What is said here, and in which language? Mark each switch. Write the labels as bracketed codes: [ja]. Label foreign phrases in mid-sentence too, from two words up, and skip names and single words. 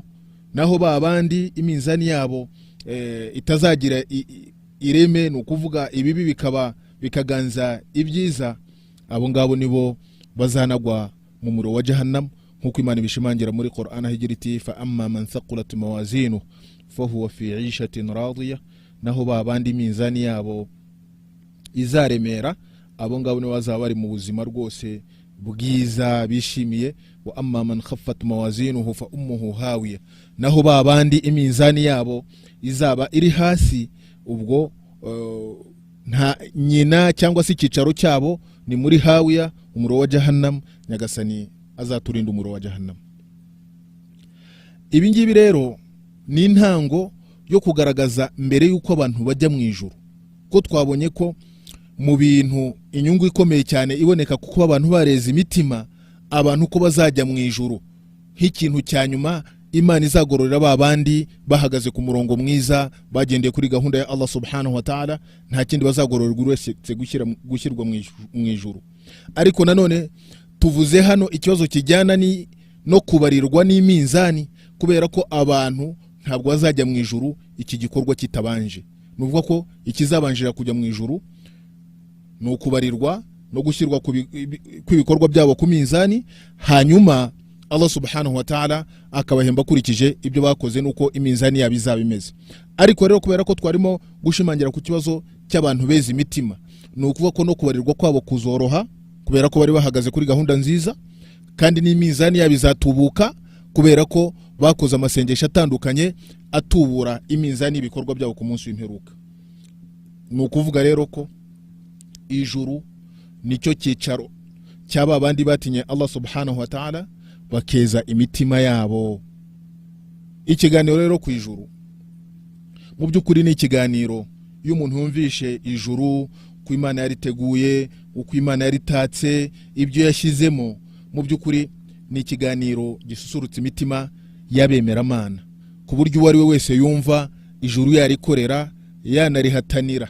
[rw] Naho babandi iminzani yabo itazagira ireme, ni ukuvuga ibibi bikaganza ibyiza, abo ngabo nibo bazanagwa mu muriro wa Jahannam, nkuko Imana bishimangira muri Qur'an higira iti [ar] فأما من ثقلت موازينه فهو في عيشة راضية, [rw] naho babandi iminzani yabo izaremera, abo ngabo nibo bazaba bari mu buzima rwose bwiza bishimiye. [ar] وأما من خفت موازينه فأمه هاوية, [rw] naho babandi iminzani yabo izaba iri hasi, ubwo nta nyina cyangwa se ikicaro cyabo ni muri hawiya, umuriro wa Jahannam. Nyagasani azaturinda umuriro wa Jahannam. Ibi ngibi rero ni intango yo kugaragaza mbere yuko abantu bajya mu ijuru, ko twabonye ko mu bintu inyungu ikomeye cyane iboneka kuko abantu bareze imitima abantu ko bazajya mu ijuru, nk'ikintu cya nyuma Imana izagororera babandi bahagaze ku murongo mwiza, bagendeye kuri gahunda ya Allah [ar] سبحانه وتعالى, [rw] nta kindi bazagororerwa uretse gushyirwa mu ijuru. Ariko nanone tuvuze hano ikibazo kijyana no kubarirwa n'iminzani, kubera ko abantu ntabwo bazajya mu ijuru iki gikorwa kitabanje. Nuvuga ko ikizabanjira kujya mu ijuru no kubarirwa no gushyirwa kw'ibikorwa byabo ku minzani, hanyuma Allah [ar] سبحانه وتعالى [rw] akabahemba kurikije ibyo bakoze nuko iminzani yabo izaba imeze. Ariko rero kubera ko twarimo gushimangira ku kibazo cy'abantu beza imitima, ni ukuvuga ko no kubarirwa kwabo kuzoroha kubera ko bari bahagaze kuri gahunda nziza, kandi n'iminzani yabo izatubuka kubera ko bakoze amasengesho atandukanye atubura iminzani y'ibikorwa byabo ku munsi w'imperuka. Ni ukuvuga rero ko ijuru nicyo cyicaro cy'aba bandi batinye Allah [ar] سبحانه وتعالى [rw] bakeza imitima yabo. Ikiganiro rero ku ijuru mu by'ukuri ni ikiganiro iyo umuntu yumvishe ijuru ku Imana yariteguye, uko Imana yaritatse, ibyo yashyizemo, mu by'ukuri ni ikiganiro gisusurutsa imitima, y'abemeramana ku buryo uwo ari we wese yumva ijuru yarikorera yanarihatanira.